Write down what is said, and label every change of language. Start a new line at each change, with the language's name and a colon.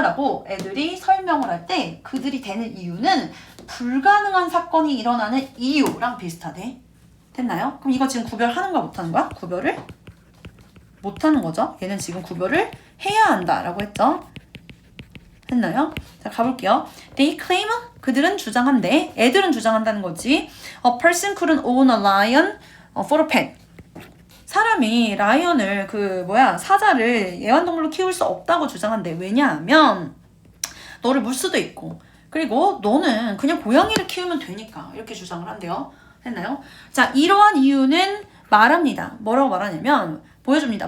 Korean: 라고 애들이 설명을 할 때 그들이 되는 이유는 불가능한 사건이 일어나는 이유랑 비슷하대. 됐나요? 그럼 이거 지금 구별하는 거야? 못하는 거야? 구별을? 못하는 거죠. 얘는 지금 구별을 해야 한다라고 했죠. 됐나요? 자, 가볼게요.
English: They claim,
Korean: 그들은 주장한대. 애들은 주장한다는 거지.
English: A person couldn't own a lion for a pet.
Korean: 사람이 라이언을 사자를 애완동물로 키울 수 없다고 주장한대. 왜냐하면 너를 물 수도 있고, 그리고 너는 그냥 고양이를 키우면 되니까 이렇게 주장을 한대요. 됐나요? 자, 이러한 이유는 말합니다. 뭐라고 말하냐면 보여줍니다.